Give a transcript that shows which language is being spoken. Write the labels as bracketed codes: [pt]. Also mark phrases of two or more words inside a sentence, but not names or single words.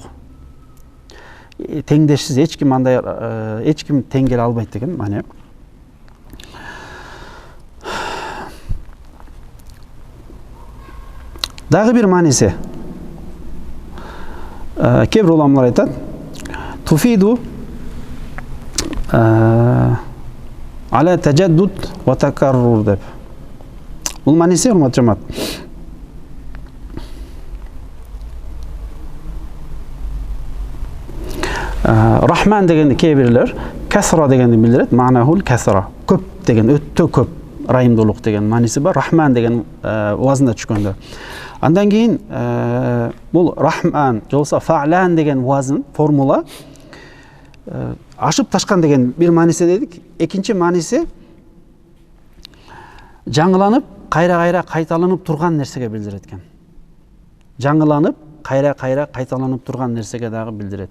[ky] Теңдешсиз эч ким тең келе албайт деген маани. Дагы бир мааниси. Кээ бир уламалар айтат, [ar] تفيد على تجدد وتكرر [ky] деп. Бул мааниси урматтуу жамаат. Рахман дегенди кээ бирлер касра дегенди билдирет. [ar] معناه الكثرة. [ky] Көп деген, өтө көп райымдуулук деген мааниси бар. Рахман деген вазында түшкөндө. Андан кийин бул рахман жолса фа'лан деген вазн формула ашып ташкан деген бир мааниси дедик. Экинчи мааниси жаңыланып, кайра-кайра кайталанып турган нерсеге билдирет экен. Жаңыланып, кайра-кайра кайталанып турган нерсеге дагы билдирет.